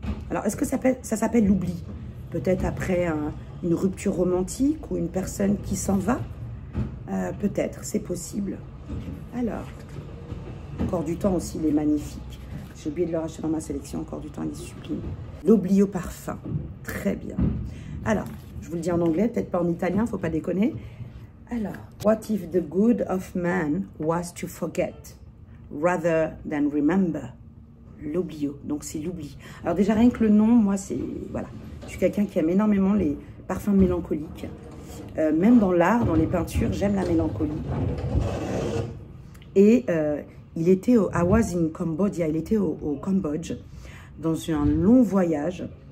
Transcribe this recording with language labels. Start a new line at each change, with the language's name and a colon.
French: Alors, est-ce que ça s'appelle l'oubli? Peut-être après une rupture romantique ou une personne qui s'en va? Peut-être, c'est possible. Alors, Encore du temps aussi, il est magnifique. J'ai oublié de le racheter dans ma sélection. Encore du temps, il est sublime. L'oblio parfum. Très bien. Alors, je vous le dis en anglais, peut-être pas en italien, faut pas déconner.
English: Alors, what if the good of man was to forget rather than remember?
French: L'oblio, donc c'est l'oubli. Alors déjà, rien que le nom, moi, c'est... Voilà. Je suis quelqu'un qui aime énormément les parfums mélancoliques. Même dans l'art, dans les peintures, j'aime la mélancolie. Et il était
English: I was in Cambodia,
French: il était au Cambodge, dans un long voyage.